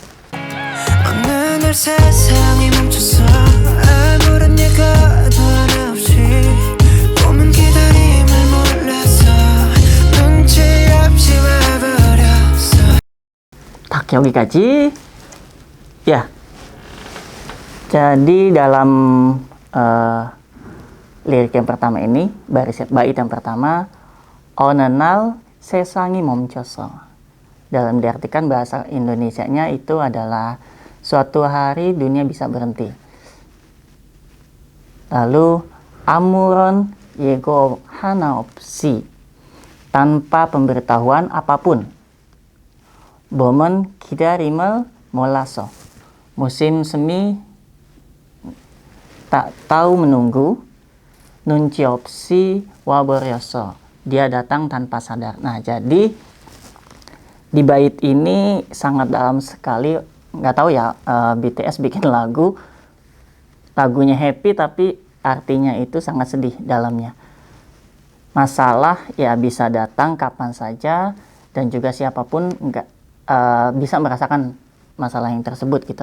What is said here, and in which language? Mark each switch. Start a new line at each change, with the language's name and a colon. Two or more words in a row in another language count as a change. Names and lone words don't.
Korean: 여기까지.
Indonesian: Ya, jadi dalam lirik yang pertama ini, bait yang pertama,
Korean: 어느 날 세상이 멈췄어.
Indonesian: Dalam diartikan bahasa Indonesianya itu adalah suatu hari dunia bisa berhenti.
Korean: Lalu 아무런 예고 하나 없이,
Indonesian: tanpa pemberitahuan apapun.
Korean: 봄은 기다림을 몰라서,
Indonesian: musim semi tak tahu menunggu.
Korean: 눈치 없이 와버렸어,
Indonesian: dia datang tanpa sadar. Nah, jadi di bait ini sangat dalam sekali. Nggak tahu ya, BTS bikin lagunya happy tapi artinya itu sangat sedih dalamnya. Masalah ya bisa datang kapan saja dan juga siapapun nggak bisa merasakan masalah yang tersebut gitu.